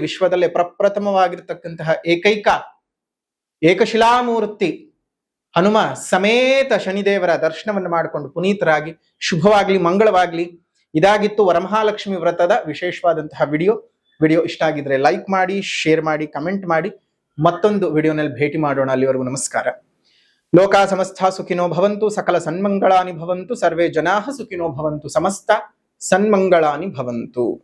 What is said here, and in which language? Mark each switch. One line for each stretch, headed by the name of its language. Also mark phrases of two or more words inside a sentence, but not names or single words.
Kannada: ವಿಶ್ವದಲ್ಲೇ ಪ್ರಪ್ರಥಮವಾಗಿರ್ತಕ್ಕಂತಹ ಏಕಶಿಲಾಮೂರ್ತಿ ಹನುಮ ಸಮೇತ ಶನಿದೇವರ ದರ್ಶನವನ್ನು ಮಾಡಿಕೊಂಡು ಪುನೀತರಾಗಿ ಶುಭವಾಗ್ಲಿ, ಮಂಗಳವಾಗ್ಲಿ. ಇದಾಗಿತ್ತು ವರಮಹಾಲಕ್ಷ್ಮಿ ವ್ರತದ ವಿಶೇಷವಾದಂತಹ ವಿಡಿಯೋ ಇಷ್ಟ ಆಗಿದ್ರೆ ಲೈಕ್ ಮಾಡಿ, ಶೇರ್ ಮಾಡಿ, ಕಮೆಂಟ್ ಮಾಡಿ. ಮತ್ತೊಂದು ವಿಡಿಯೋನಲ್ಲಿ ಭೇಟಿ ಮಾಡೋಣ. ಅಲ್ಲಿವರೆಗೂ ನಮಸ್ಕಾರ.
Sanskrit: ಲೋಕಾ ಸಮಸ್ತ ಸುಖಿನೋ ಭವಂತು, ಸಕಲ ಸನ್ಮಂಗಳಾನಿ ಭವಂತು, ಸರ್ವೇ ಜನಾಃ ಸುಖಿನೋ ಭವಂತು, ಸಮಸ್ತ ಸನ್ಮಂಗಳಾನಿ ಭವಂತು.